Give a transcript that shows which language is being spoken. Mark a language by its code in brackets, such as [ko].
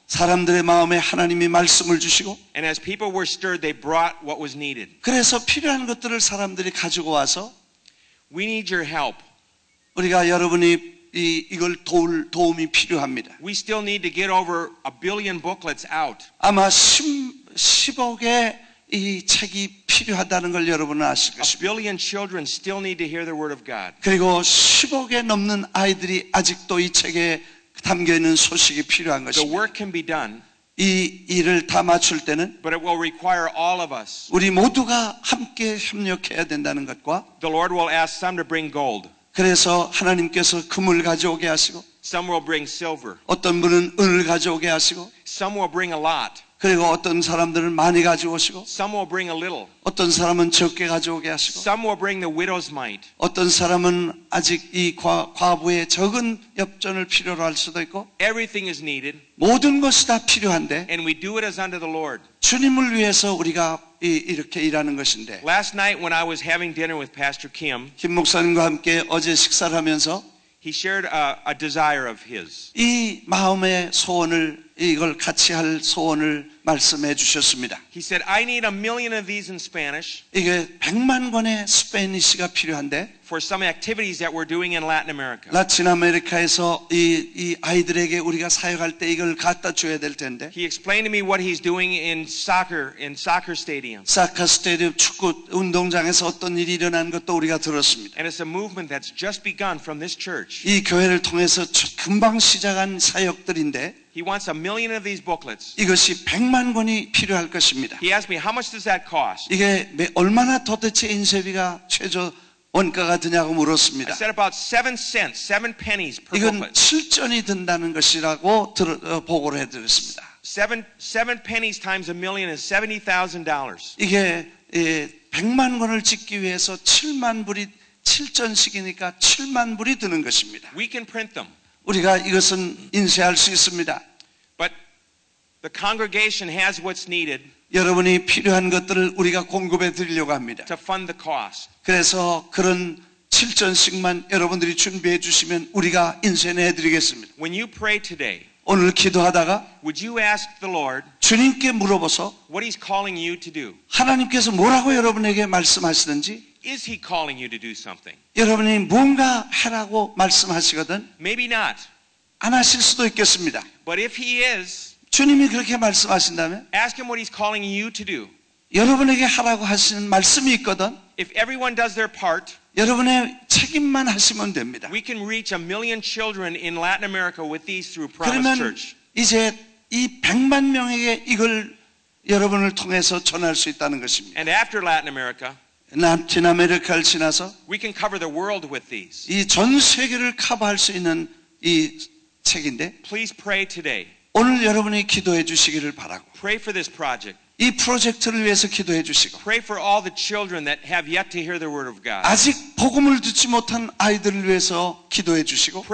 [ko] 사람들의 마음에 하나님이 말씀을 주시고 [en] And as people were stirred, they brought what was needed. [ko] 그래서 필요한 것들을 사람들이 가지고 와서 [en] We need your help. [ko] 우리가 여러분이 이걸 도움이 필요합니다. [en] We still need to get over 1 billion booklets out. [ko] 아마 10억의 이 책이 필요하다는 걸 여러분은 아실 [en] 1 [ko] 것입니다. [en] billion children still need to hear the word of God. [ko] 그리고 10억에 넘는 아이들이 아직도 이 책에 담겨 있는 소식이 필요한 [en] The [ko] 것입니다. [en] work can be done, [ko] 이 일을 다 맞출 때는 [en] but it will require all of us. [ko] 우리 모두가 함께 협력해야 된다는 것과 [en] The Lord will ask some to bring gold. [ko] 그래서 하나님께서 금을 가져오게 하시고 [en] Some will bring silver. [ko] 어떤 분은 은을 가져오게 하시고 [en] Some will bring a lot. [ko] 그리고 어떤 사람들은 많이 가져오시고 [en] Some will bring a little. [ko] 어떤 사람은 적게 가져오게 하시고 [en] Some will bring the widow's mite. [ko] 어떤 사람은 아직 이 과부의 적은 엽전을 필요로 할 수도 있고 [en] Everything is needed, [ko] 모든 것이 다 필요한데 [en] and we do it as unto the Lord. [ko] 주님을 위해서 우리가 이렇게 일하는 것인데 [en] Last night when I was having dinner with Pastor Kim, [ko] 김 목사님과 함께 어제 식사를 하면서 [en] he shared a desire of his. [ko] 이 마음의 소원을 이걸 같이 할 소원을 말씀해 주셨습니다. [en] He said, I need 1 million of these in Spanish [ko] 이게 100만 권의 스페니시가 필요한데 [en] for some activities that we're doing in Latin America. [ko] 라틴 아메리카에서 이 아이들에게 우리가 사역할 때 이걸 갖다 줘야 될 텐데 [en] He explained to me what he's doing in soccer stadiums. [ko] 사카 스테디움 축구 운동장에서 어떤 일이 일어난 것도 우리가 들었습니다. [en] And it's a movement that's just begun from this church. [ko] 이 교회를 통해서 금방 시작한 사역들인데 [en] He wants 1 million of these booklets. [ko] 이것이 100만 권이 필요할 것입니다. [en] He asked me, how much does that cost? [ko] 이게 얼마나 도대체 인쇄비가 최저 원가가 드냐고 [en] I [ko] 물었습니다. [en] said about 7 cents, 7 pennies per [ko] 이건 [en] booklet. [ko] 7전이 든다는 것이라고 보고를 해드렸습니다. [en] 7 pennies times 1 million is $70,000. [ko] 이게 100만 권을 짓기 위해서 7전씩이니까 7만 불이 드는 것입니다. [en] We can print them, [ko] 우리가 이것은 인쇄할 수 있습니다. [en] but the congregation has what's needed [ko] 여러분이 필요한 것들을 우리가 공급해 드리려고 합니다. [en] to fund the cost. [ko] 그래서 그런 7전씩만 여러분들이 준비해 주시면 우리가 인쇄해 드리겠습니다. [en] When you pray today, [ko] 오늘 기도하다가 [en] would you ask the Lord [ko] 주님께 물어보소 [en] what He's calling you to do? [ko] 하나님께서 뭐라고 여러분에게 말씀하시는지 [en] Is He calling you to do something? [ko] 여러분이 뭔가 하라고 말씀하시거든 [en] Maybe not. [ko] 안 하실 수도 있겠습니다. [en] But if He is, [ko] 주님이 그렇게 말씀하신다면 [en] ask Him what He's calling you to do. [ko] 여러분에게 하라고 하시는 말씀이 있거든 [en] If everyone does their part, [ko] 여러분의 책임만 하시면 됩니다. [en] we can reach 1 million children in Latin America with these through Promise [ko] 그러면 [en] Church. [ko] 이제 이 100만 명에게 이걸 여러분을 통해서 전할 수 있다는 것입니다. [en] And after Latin America, [ko] 라틴 아메리카를 지나서 [en] we can cover the world with these. [ko] 이 전 세계를 커버할 수 있는 이 책인데 [en] Please pray today. [ko] 오늘 여러분이 기도해 주시기를 바라고 [en] Pray for this project. [ko] 이 프로젝트를 위해서 기도해 주시고 [en] Pray for all the children that have yet to hear the word of God. [ko] 아직 복음을 듣지 못한 아이들을 위해서 기도해 주시고